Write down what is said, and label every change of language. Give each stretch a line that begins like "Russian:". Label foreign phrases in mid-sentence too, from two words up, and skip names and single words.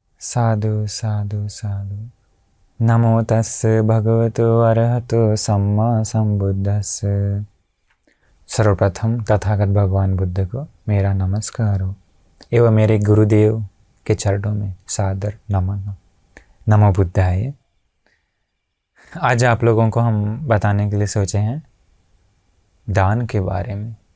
Pali: साधु साधु साधु। नमो तस्से भगवतो अरहतो सम्मा संबुद्धस्से।
Hindi: सर्वप्रथम तथागत भगवान बुद्ध को मेरा नमस्कार हो एवं मेरे गुरुदेव के चरणों में सादर नमन हो।
Sanskrit: नमो बुद्धाय।
Hindi: आज आप लोगों को हम बताने के लिए सोचे हैं दान के बारे में।